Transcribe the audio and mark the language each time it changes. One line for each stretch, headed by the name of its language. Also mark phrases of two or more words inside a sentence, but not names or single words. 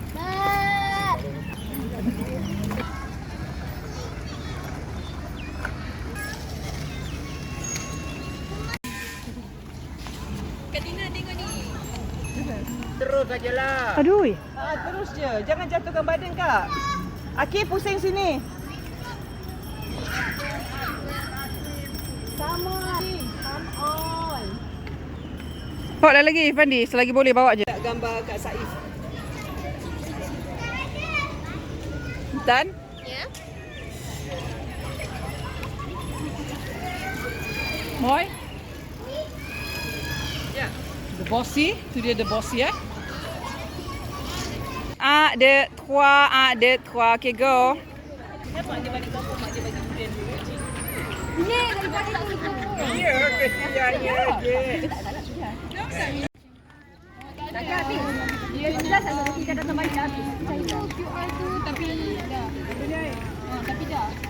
Malay: Terus sajalah. Aduh. Terus je. Jangan jatuhkan badan kak. Akif pusing sini.
English: Come on.
Malay: Bawa dah lagi Fandi, selagi boleh bawa je. Gambar Kak Saif. Dan Ya. Boy.
English: Ya. The bossy,
Malay: tu dia
English: the bossy
Malay: ya.
French: Un, deux, trois, un, deux, trois.
English: Okay, go.
Malay: Ya, kesiannya je. Dia jelas ada kita datang balik dah habis. QR tu tapi dah. Tapi dah.